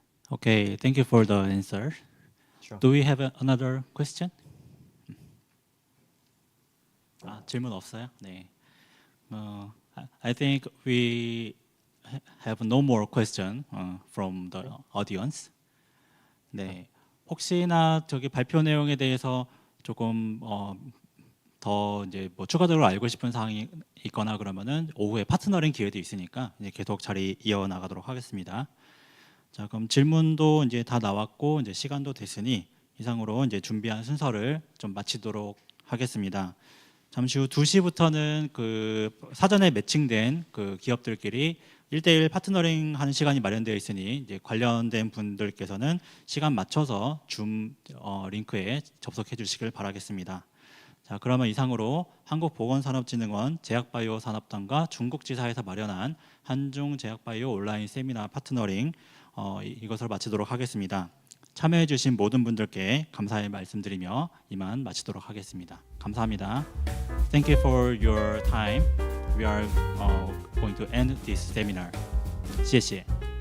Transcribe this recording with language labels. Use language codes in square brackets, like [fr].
[en] Okay, thank you for the answer. Sure. Do we have another question? [ko] 질문 없어요? 네. [en] I think we have no more question from the audience. [ko] 네. 혹시나 저기 발표 내용에 대해서 조금 더 이제 뭐 추가적으로 알고 싶은 사항이 있거나 그러면은 오후에 파트너링 기회도 있으니까 이제 계속 자리 이어나가도록 하겠습니다. 자, 그럼 질문도 이제 다 나왔고 이제 시간도 됐으니 이상으로 이제 준비한 순서를 좀 마치도록 하겠습니다. 잠시 후 2시부터는 그 사전에 매칭된 그 기업들끼리 1대1 파트너링 하는 시간이 마련되어 있으니 이제 관련된 분들께서는 시간 맞춰서 줌 링크에 접속해 주시길 바라겠습니다. 자, 그러면 이상으로 한국보건산업진흥원 제약바이오산업단과 중국지사에서 마련한 한중 제약바이오 온라인 세미나 파트너링 이것을 마치도록 하겠습니다. 참여해 주신 모든 분들께 감사의 말씀드리며 이만 마치도록 하겠습니다. 감사합니다. [en] Thank you for your time. We are going to end this seminar. [zh] 谢谢。